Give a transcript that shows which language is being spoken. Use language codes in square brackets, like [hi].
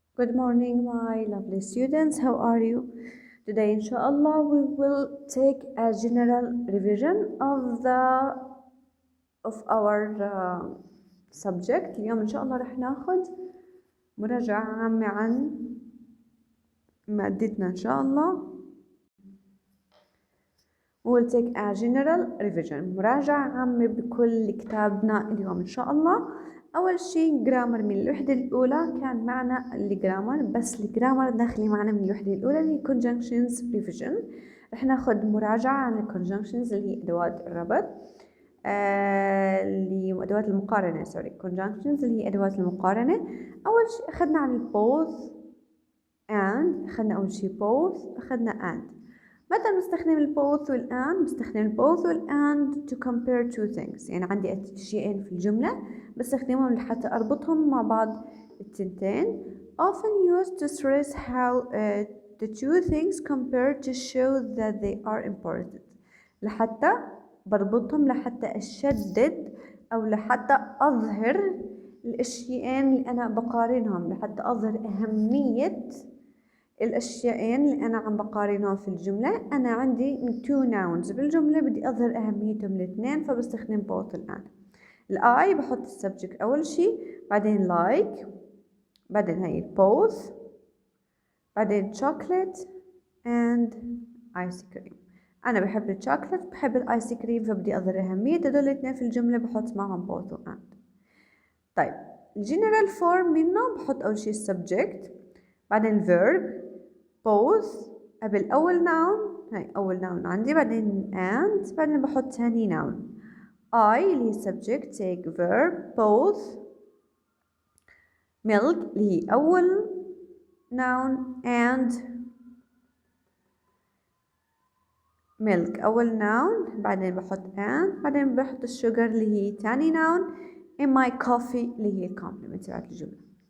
[en] Good morning, my lovely students. How are you? Today, inshallah, we will take a general revision of our subject. [ar] اليوم إن شاء الله رح ناخد مراجعة عامة عن مادتنا إن شاء الله. [en] We will take a general revision. [ar] مراجعة عامة بكل كتابنا اليوم إن شاء الله. أول شيء جرامر من الوحدة الأولى كان معنا الجرامر، بس الجرامر داخلي معنا من الوحدة الأولى اللي conjunctions revision. رح ناخد مراجعة عن ال conjunctions اللي هي أدوات الربط، اللي أدوات المقارنة conjunctions اللي هي أدوات المقارنة. أول شيء أخذنا عن ال both and، أخذنا أول شيء both، أخذنا and. متى بنستخدم ال both وال and؟ بستخدم ال both وال and [en] to compare two things، [ar] يعني عندي شيئين في الجملة بستخدمهم لحتى أربطهم مع بعض التنتين. [en] Often used to stress how the two things compare to show that they are important. [ar] لحتى بربطهم، لحتى أشدد أو لحتى أظهر الأشياءين اللي أنا بقارنهم، لحتى أظهر أهمية الأشياءين اللي أنا عم بقارنهم في الجملة. أنا عندي two nouns بالجملة بدي أظهر أهميتهم الاثنين، فبستخدم both الآن. الآي بحط السبجكت أول شيء، بعدين like، بعدين هاي both، بعدين [en] chocolate and ice cream. [ar] أنا بحب الشوكولات، بحب الآيس كريم، فبدي أظهر أهمية هدول الاثنين في الجملة، بحط معهم both و and. طيب الجنرال فورم منه بحط أول شيء السبجكت، بعدين verb both قبل أول noun، هاي أول noun عندي، بعدين and، بعدين بحط ثاني noun. [en] I [ar] اللي هي [en] subject take verb both. [ar] milk اللي هي أول noun and milk أول noun، بعدين بحط and، بعدين بحط السكر اللي هي ثاني noun. [en] in my coffee [ar] اللي هي الكومبلمنت تبعت الجملة.